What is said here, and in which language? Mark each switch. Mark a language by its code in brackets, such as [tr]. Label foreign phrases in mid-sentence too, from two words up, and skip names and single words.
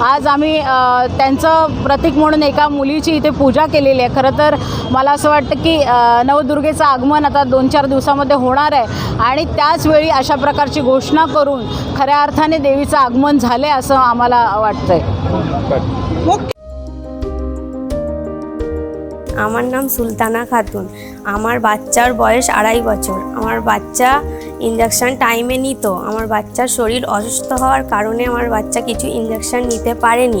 [mr] आज आम्ही त्यांचं प्रतीक म्हणून एका मुलीची इथे पूजा केलेली आहे. खरं तर मला असं वाटतं की नवदुर्गेचं आगमन आता 2-4 दिवसामध्ये होणार आहे आणि त्याचवेळी अशा प्रकारची घोषणा करून खऱ्या अर्थाने देवीचं आगमन झाले असं आम्हाला वाटतंय। [bn] আমার নাম সুলতানা খাতুন। আমার বাচ্চার বয়স 2.5 বছর। আমার বাচ্চা ইনজেকশন টাইমে নিত। আমার বাচ্চার শরীর অসুস্থ হওয়ার কারণে আমার বাচ্চা কিছু ইনজেকশন নিতে পারেনি।